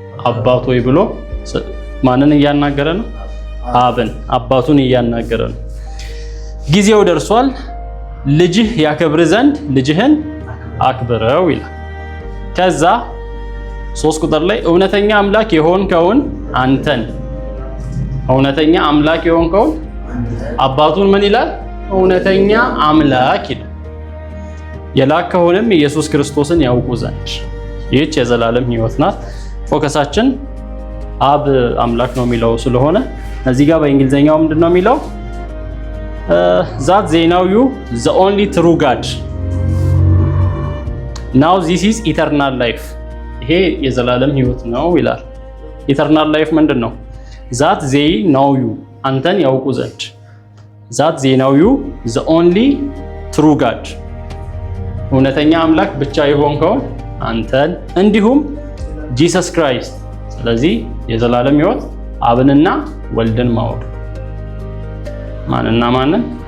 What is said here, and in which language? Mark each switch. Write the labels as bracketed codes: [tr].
[am] አባት ሆይ ብሎ ማንን እያናገረ ነው? አብን፣ አባቱን እያናገረ ነው። ጊዜው ደርሷል፣ ልጅህ ያከብር ዘንድ ልጅህን አክብረው ይላል። ከዛ 3 ቁጥር ላይ እውነተኛ አምላክ የሆንከውን አንተን፣ እውነተኛ አምላክ የሆንከውን አባቱን ምን ይላል? እውነተኛ አምላክ ይላል። የላከውንም ኢየሱስ ክርስቶስን ያውቁ ዘንድ። ይህች የዘላለም ሕይወት ናት። ፎከሳችን አብ አምላክ ነው የሚለው ስለሆነ እዚህ ጋር በእንግሊዘኛው ምንድነው የሚለው? [en] that they know you the only true God now this is eternal life። [am] ይሄ የዘላለም ሕይወት ነው ይላል። ኢተርናል ላይፍ ምንድነው? [en] that they know you [am] አንተን ያውቁ ዘንድ። [en] that they know you the only true God [am] እውነተኛ አምላክ ብቻ የሆንከውን አንተን፣ እንዲሁም ጂሰስ ክራይስት። ስለዚህ የዘላለም ሕይወት አብንና ወልድን ማወቅ። ማንና ማንን?